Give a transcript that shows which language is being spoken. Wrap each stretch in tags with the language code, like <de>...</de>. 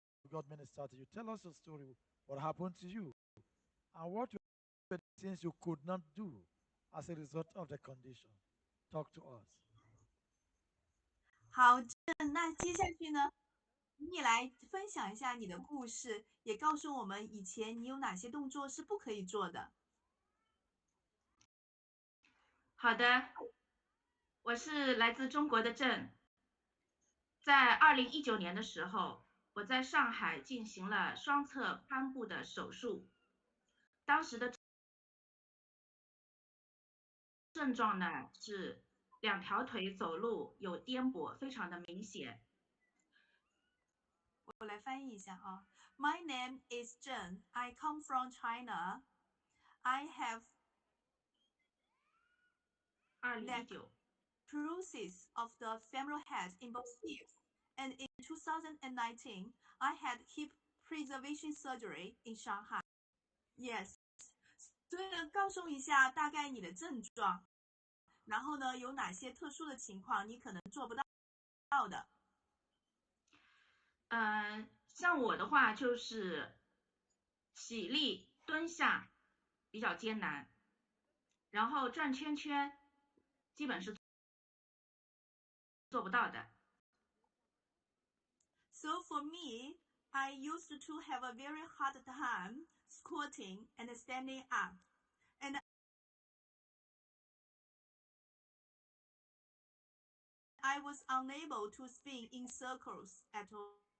<en>God ministered to you. Tell us your story, what happened to you, and what were the things you could not do as a result of the condition. Talk to us.</en> <zh>好，那接下去呢，你来分享一下你的故事，也告诉我们以前你有哪些动作是不可以做的。好的，我是来自中国的郑，在2019年的时候，我在上海进行了双侧髋部的手术，当时的症状呢是两条腿走路有颠簸，非常的明显。我来翻译一下啊。</zh> <en>My name is Zheng. I come from China. I have 2019 paralysis of the femoral head in both hips, and in 2019, I had hip preservation surgery in Shanghai. Yes.</en> <zh>所以呢，告诉一下大概你的症状，然后呢，有哪些特殊的情况你可能做不到的。像我的话就是起立、蹲下比较艰难，然后转圈圈基本是做不到的。</zh> <en>So for me, I used to have a very hard time squatting and standing up, and I was unable to spin in circles at all.</en>